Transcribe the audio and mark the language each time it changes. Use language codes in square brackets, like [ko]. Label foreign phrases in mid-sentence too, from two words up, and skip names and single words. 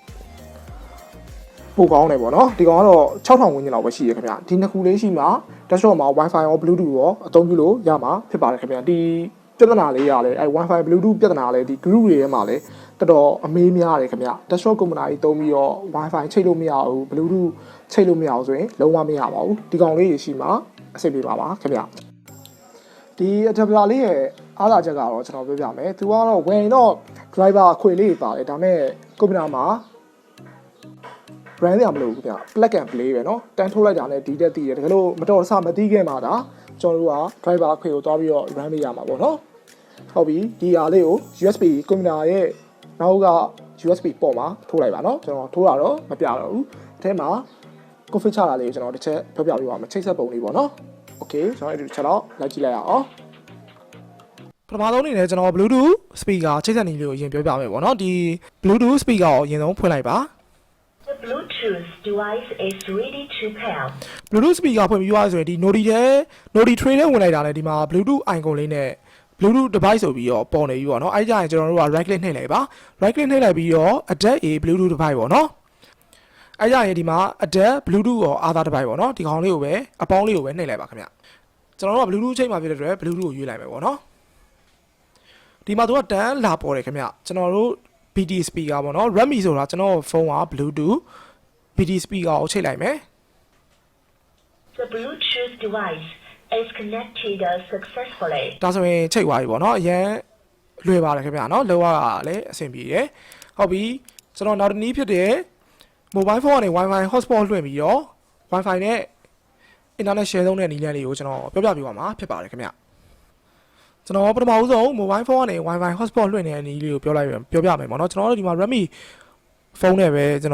[my] ပို့ကောင်းတယ်ပေါ့နော်ဒီကောင်ကတော့6000ဝန်းကျင်လောက်ပဲရှိရခင်ဗျဒီနှစ်ခုလေးရှိမှ desktop မှာ Wi-Fi ရော Bluetooth ရောအသုံးပြုလို့ရမှာဖြစ်ပါတယ်ခင်ဗျဒီပြဿနာလေးရလဲအဲ Wi-Fi Bluetooth ပြဿနာလဲဒီ group တွေထဲမှာလဲတော်တော်အမေးများတယ်ခင်ဗျ desktop ကွန်ပျူတာကြီးသုံးပြီးတော့ Wi-Fi ချိတ်လို့မရဘူး Bluetooth ချိတ်လို့မရဘူးဆိုရင်လုံးဝမရပါဘူးဒီကောင်လေးရှိမှအဆင်ပြေပါပါခင်ဗျဒီ adapter လေးရဲ့အားသာချက်ကတော့ကျွန်တော်ပြောပြမယ်သူကတော့ဝင်တော့ driver အခွေလေးပါတယ်ဒါပေမဲ့ကွန်ပျူတာမှာ brand ရမလို့ခင်ဗျ [en] plug and play [my] ပဲเนาะတန်းထုတ်လိုက်တာနဲ့ဒီတက်တည်တယ်တကယ်လို့မတော်တဆမသိခဲ့မှာဒါကျွန်တော်တို့က driver အခွေကိုတွားပြီးတော့ run ပေးရမှာပေါ့เนาะဟုတ်ပြီဒီဟာလေးကို USB ကွန်ပျူတာရဲ့နောက်က USB ပေါ်မှာထိုးလိုက်ပါเนาะကျွန်တော်ထိုးတာတော့မပြတော့ဘူးအထဲမှာ config ချတာလေးကိုကျွန်တော်တစ်ချက်ပြောပြပေးပါမယ်ချိတ်ဆက်ပုံလေးပေါ့เนาะโอเคကျွန်တော်ဒီတစ်ချက်တော့လိုက်ကြည့်လိုက်ရအောင်ပထမဆုံးအနေနဲ့ကျွန်တော် Bluetooth speaker ချိတ်ဆက်နည်းလေးကိုအရင်ပြောပြမယ်ပေါ့เนาะဒီ Bluetooth speaker ကိုအရင်ဆုံးဖွင့်လိုက်ပါ [en] The Bluetooth device is ready to pair. [my] Bluetooth speaker ဖွင့်ပြီးသွားဆိုရင်ဒီ Nodi tray နဲ့ဝင်လိုက်တာနဲ့ဒီမှာ Bluetooth icon လေးနဲ့ Bluetooth device ဆိုပြီးတော့ပေါ်နေပြီပေါ့เนาะအဲ့ကြရင်ကျွန်တော်တို့က [en] right click [my] နှိပ်လိုက်ပါ [en] right click [my] နှိပ်လိုက်ပြီးတော့ [en] adapt a Bluetooth device [my] ပေါ့เนาะအဲ့ကြရင်ဒီမှာ adapt Bluetooth ရော [en] other device [my] ပေါ့เนาะဒီကောင်လေးကိုပဲအပေါင်းလေးကိုပဲနှိပ်လိုက်ပါခင်ဗျကျွန်တော်တို့က Bluetooth ချိန်မှာဖြစ်တဲ့အတွက် Bluetooth ကိုရွေးလိုက်မယ်ပေါ့เนาะဒီမှာသူကတန်းလာပေါ်တယ်ခင်ဗျကျွန်တော်တို့ BT speaker ပေါ့နော် Redmi ဆိုတာကျွန်တော်ဖုန်းက Bluetooth BT speaker ကိုချိန်လိုက်မယ် [en] The Bluetooth device is connected successfully. [my] ဒါဆိုရင်ချိန်သွားပြီပေါ့နော်အရင်လွယ်ပါတယ်ခင်ဗျနော်လောကလည်းအဆင်ပြေတယ်ဟုတ်ပြီကျွန်တော်နောက်တစ်နည်းဖြစ်တဲ့ [en] mobile phone [my] ကနေ Wi-Fi hotspot လွှင့်ပြီးတော့ Wi-Fi နဲ့ [en] internet share [my] လုပ်တဲ့နည်းလမ်းလေးကိုကျွန်တော်ပြောပြပေးပါမှာဖြစ်ပါတယ်ခင်ဗျကျွန်တော်ပထမဦးဆုံး [en] mobile phone [my] ကနေ Wi-Fi hotspot လွှင့်နေတဲ့နည်းလေးကိုပြောပြမယ်ပေါ့နော်ကျွန်တော်တို့ဒီမှာ Redmi ဖုန်းနဲ့ပဲကျွန်